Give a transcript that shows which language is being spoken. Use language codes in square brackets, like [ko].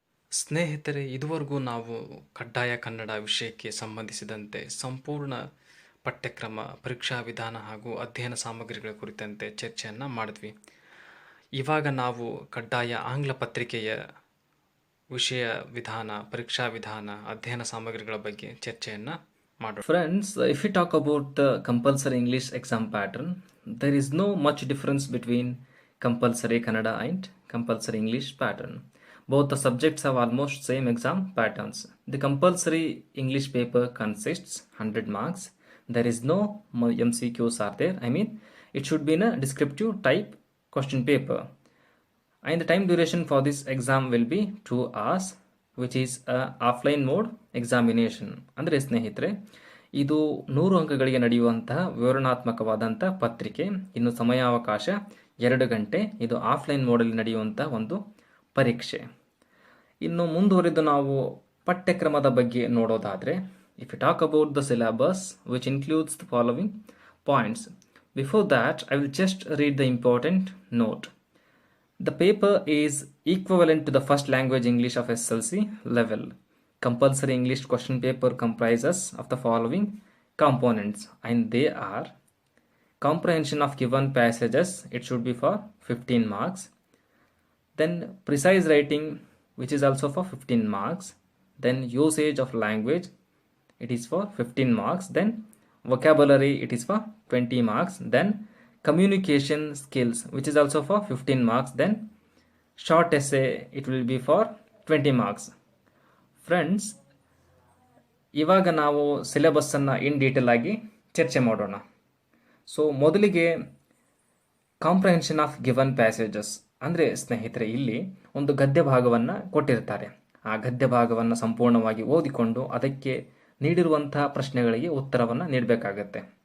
[kn] ಸ್ನೇಹಿತರೆ, ಇದುವರೆಗೂ ನಾವು ಕಡ್ಡಾಯ ಕನ್ನಡ ವಿಷಯಕ್ಕೆ ಸಂಬಂಧಿಸಿದಂತೆ ಸಂಪೂರ್ಣ ಪಠ್ಯಕ್ರಮ, ಪರೀಕ್ಷಾ ವಿಧಾನ ಹಾಗೂ ಅಧ್ಯಯನ ಸಾಮಗ್ರಿಗಳ ಕುರಿತಂತೆ ಚರ್ಚೆಯನ್ನು ಮಾಡಿದ್ವಿ. ಇವಾಗ ನಾವು ಕಡ್ಡಾಯ ಆಂಗ್ಲ ಪತ್ರಿಕೆಯ ವಿಷಯ ವಿಧಾನ, ಪರೀಕ್ಷಾ ವಿಧಾನ, ಅಧ್ಯಯನ ಸಾಮಗ್ರಿಗಳ ಬಗ್ಗೆ ಚರ್ಚೆಯನ್ನು ಮಾಡೋಣ. [en] Friends, if you talk about the compulsory English exam pattern, there is no much difference between compulsory Kannada and compulsory English pattern. Both the subjects have almost same exam patterns. The compulsory English paper consists 100 marks. There is no MCQs are there. I mean, it should be in a descriptive type question paper. And the time duration for this exam will be 2 hours, which is a offline mode examination. [kn] ಅಂದರೆ ಸ್ನೇಹಿತರೆ, ಇದು 100 ಅಂಕಗಳಿಗೆ ನಡೆಯುವಂತಹ ವಿವರಣಾತ್ಮಕವಾದಂಥ ಪತ್ರಿಕೆ. ಇನ್ನು ಸಮಯಾವಕಾಶ 2 ಗಂಟೆ. ಇದು offline ಮೋಡಲ್ಲಿ ನಡೆಯುವಂಥ ಒಂದು ಪರೀಕ್ಷೆ. ಇನ್ನು ಮುಂದುವರೆದು ನಾವು ಪಠ್ಯಕ್ರಮದ ಬಗ್ಗೆ ನೋಡೋದಾದರೆ, [en] if you talk about the syllabus, which includes the following points. Before that, I will just read the important note. The paper is equivalent to the first language English of SLC level. Compulsory English question paper comprises of the following components, and they are comprehension of given passages, it should be for 15 marks. Then precise writing, which is also for 15 marks. Then usage of language, it is for 15 marks. Then vocabulary, it is for 20 marks. Then communication skills, which is also for 15 marks. Then short essay, it will be for 20 marks. [kn] Friends, ಇವಾಗ ನಾವು ಸಿಲೆಬಸ್ಸನ್ನು in detail ಆಗಿ ಚರ್ಚೆ ಮಾಡೋಣ. So ಮೊದಲಿಗೆ comprehension of given passages ಅಂದರೆ ಸ್ನೇಹಿತರೆ, ಇಲ್ಲಿ ಒಂದು ಗದ್ಯ ಭಾಗವನ್ನು ಕೊಟ್ಟಿರ್ತಾರೆ. ಆ ಗದ್ಯ ಭಾಗವನ್ನು ಸಂಪೂರ್ಣವಾಗಿ ಓದಿಕೊಂಡು ಅದಕ್ಕೆ ನೀಡಿರುವಂತಹ ಪ್ರಶ್ನೆಗಳಿಗೆ ಉತ್ತರವನ್ನು ನೀಡಬೇಕಾಗತ್ತೆ.